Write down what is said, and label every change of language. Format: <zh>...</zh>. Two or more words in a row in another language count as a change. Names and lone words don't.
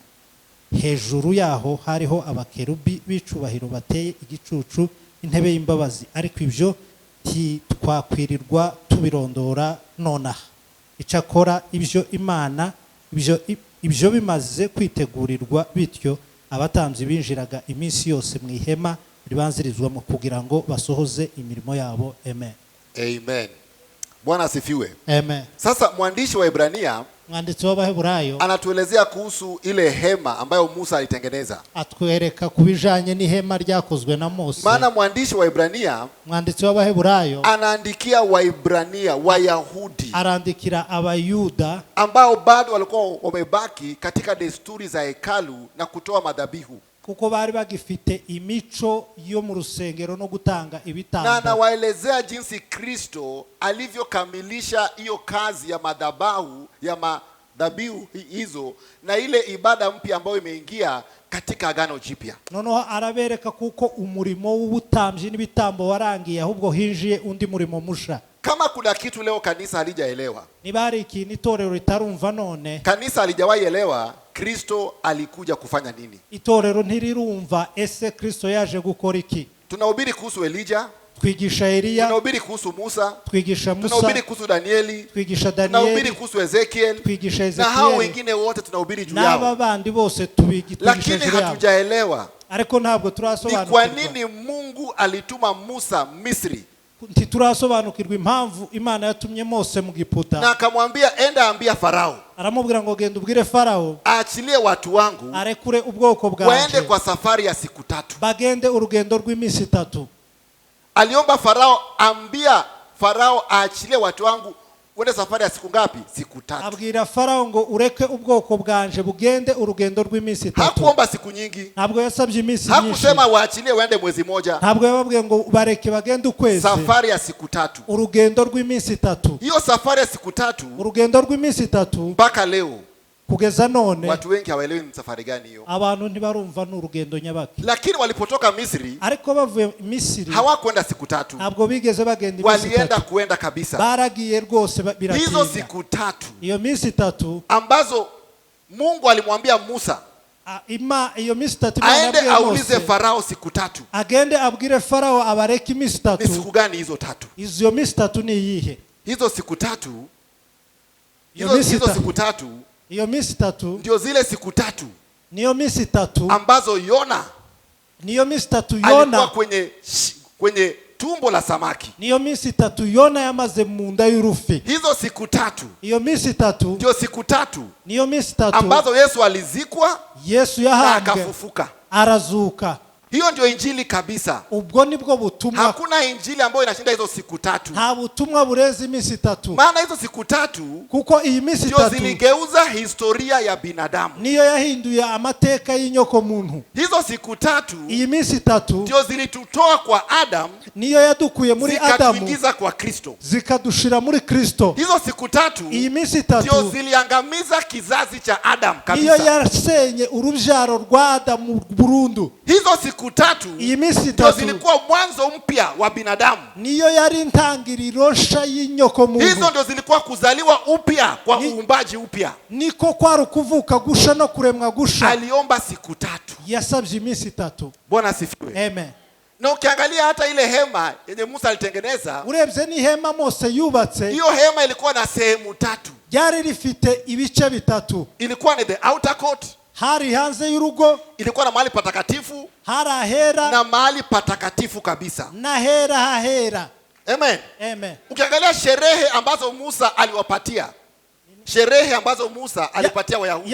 <rn>Hejuru yaho hariho abakerubi b'icubahiro bateye igicucu intebe y'imbabazi, ariko ibyo twakwirirwa tubirondora nonaha. Icakora ibyo Imana ibyo bimaze kwitegurirwa, bityo abatambyi binjiraga iminsi yose mu ihema ribanzirizwamo kugira ngo basohoze imirimo yabo.</rn> <sw>Amen. Amen. Bwana asifiwe. Amen. Sasa mwandishi wa Ibrania</sw> <rn>mwanditsi w'Abaheburayo</rn> <sw>anatuelezea kuhusu ile hema ambayo Musa alitengeneza.</sw> <rn>Atwereka kubijanye n'ihema ryakozwe na Mose.</rn> <sw>Maana mwandishi wa Ibrania,</sw> <rn>mwanditsi w'Abaheburayo</rn> <sw>anaandikia Waibrania, Wayahudi,</sw> <rn>arandikira Abayuda</rn> <sw>ambao bado walikuwa wamebaki katika desturi za hekalu na kutoa madhabihu,</sw> <rn>kuko bari bagifite imico yo mu rusengero no gutanga ibitambo.</rn> <sw>Na anawaelezea jinsi Kristo alivyokamilisha hiyo kazi ya madhabahu hizo na ile ibada mpya ambayo imeingia katika agano jipya.</sw> <rn>Noneho arabereka kuko umurimo w'ubutambyi n'ibitambo warangiye, ahubwo hinjiye undi murimo musha.</rn> <sw>Kama kuna kitu leo kanisa halijaelewa,</sw> <rn>nibari iki nitorero ritarumva none,</rn> <sw>kanisa halijawahi elewa Kristo alikuja kufanya nini.</sw> <rn>Itorero ntirirumva ese Kristo yaje gukora iki.</rn> <sw>Tunahubiri kuhusu Elijah,</sw> <rn>twigisha Eliya,</rn> <sw>tunahubiri kuhusu Musa,</sw> <rn>twigisha Musa,</rn> <sw>tunahubiri kuhusu Danieli,</sw> <rn>twigisha Danieli,</rn> <sw>tunahubiri kuhusu Ezekiel,</sw> <rn>twigisha Ezekiel,</rn> <sw>na hao wengine wote tunahubiri juu yao.</sw> <rn>N'aba bandi bose twigisha.</rn> <sw>Lakini hatujaelewa</sw> <rn>ariko ntabwo turasobanukirwa</rn> <sw>ni kwa nini Mungu alituma Musa Misri.</sw> <rn>Ntiturasobanukirwa impamvu Imana yatumye Mose mu Giputa,</rn> <sw>na akamwambia enda ambia Farao,</sw> <rn>aramubwira ngo genda ubwire Farao</rn> <sw>aachilie watu wangu</sw> <rn>arekure ubwoko bwanje</rn> <sw>waende kwa safari ya siku 3,</sw> <rn>bagende urugendo rw'iminsi 3.</rn> <sw>Aliomba Farao, ambia Farao aachilie watu wangu wende safari ya siku ngapi? Siku 3.</sw> <rn>Abwira Farao ngo ureke ubwoko bwanje bugende urugendo rw'iminsi 3.</rn> <sw>Hakuomba siku nyingi,</sw> <rn>ntabwo yasabye iminsi nyinshi,</rn> <sw>hakusema waachilie waende mwezi moja,</sw> <rn>ntabwo yababwiye ngo bareke bagende ukwezi.</rn> <sw>Safari ya siku 3,</sw> <rn>urugendo rw'iminsi 3.</rn> <sw>Hiyo safari ya siku 3,</sw> <rn>urugendo rw'iminsi 3</rn> <sw>mpaka leo</sw> <rn>kugeza none</rn> <sw>watu wengi hawaelewi ni safari gani hiyo.</sw> <rn>Abantu ntibarumva n'urugendo nyabaki.</rn> <sw>Lakini walipotoka Misri,</sw> <rn>ariko bavuye Misri,</rn> <sw>hawakwenda siku 3,</sw> <rn>ntabwo bigeze bagenda iminsi 3,</rn> <sw>kuenda kabisa.</sw> <rn>Baragiye rwose biratinda.</rn> <sw>Hizo siku 3,</sw> <rn>iyo minsi 3</rn> <sw>ambazo Mungu alimwambia Musa</sw> <rn>iyo minsi 3</rn> <sw>aende aulize Farao siku 3,</sw> <rn>agende abwire Farao abareke iminsi 3.</rn> <sw>Ni siku gani hizo 3?</sw> <rn>Izo minsi 3 ni iyihe?</rn> <sw>Hizo siku 3, hizo siku 3,</sw> <rn>iyo minsi 3</rn> <sw>ndio zile siku 3,</sw> <rn>niyo minsi 3</rn> <sw>ambazo Yona,</sw> <rn>niyo minsi 3 Yona</rn> <sw>alikuwa kwenye tumbo la samaki.</sw> <rn>Niyo minsi 3 Yona yamaze mu nda y'urufi.</rn> <sw>Hizo siku 3,</sw> <rn>iyo minsi 3</rn> <sw>ndio siku 3,</sw> <rn>niyo minsi 3</rn> <sw>ambazo Yesu alizikwa,</sw> <rn>Yesu yahambwe,</rn> <sw>akafufuka,</sw> <rn>arazuka.</rn> <sw>Hiyo ndio injili kabisa.</sw> <rn>Ubwo nibwo butumwa.</rn> <sw>Hakuna injili ambayo inashinda hizo siku 3.</sw> <rn>Nta butumwa burezi iminsi 3.</rn> <sw>Maana hizo siku 3</sw> <rn>kuko iyi minsi 3</rn> <sw>ziligeuza historia ya binadamu.</sw> <rn>Niyo yahinduye amateka y'inyoko muntu.</rn> <sw>Hizo siku 3,</sw> <rn>iyi minsi 3</rn> <sw>ndio zilitutoa kwa Adam,</sw> <rn>niyo yadukuye muri Adamu,</rn> <sw>zikatuingiza kwa Kristo,</sw> <rn>zikadushira muri Kristo.</rn> <sw>Hizo siku 3,</sw> <rn>iyi minsi 3</rn> <sw>ndio ziliangamiza kizazi cha Adam kabisa.</sw> <rn>Niyo yasenye urubyaro rwa Adamu burundu.</rn> <sw>Hizo siku 3,</sw> <rn>iyi minsi 3</rn> <sw>ndio zilikuwa mwanzo mpya wa binadamu.</sw> <rn>Niyo yari intangiriro nsha y'inyoko muntu.</rn> <sw>Hizo ndio zilikuwa kuzaliwa upya kwa uumbaji upya.</sw> <rn>Niko kwari kuvuka gusha no kuremwa gusha.</rn> <sw>Aliomba siku 3.</sw> <rn>Yasabye iminsi 3.</rn> <sw>Bwana asifiwe. Amen. Na ukiangalia hata ile hema yenye Musa alitengeneza,</sw> <rn>urebye ni hema Mose yubatse,</rn> <sw>hiyo hema ilikuwa na sehemu 3.</sw> <rn>Ryari rifite ibice 3.</rn> <sw>Ilikuwa ni</sw> <en>the outer court,</en> <rn>hari hanze y'urugo,</rn> <sw>ilikuwa na mahali patakatifu,</sw> <rn>hari ahera,</rn> <sw>na mahali patakatifu kabisa,</sw> <rn>na hera hahera.</rn> <sw>Amen. Amen. Ukiangalia sherehe ambazo Musa aliwapatia, sherehe ambazo Musa alipatia Wayahudi,</sw>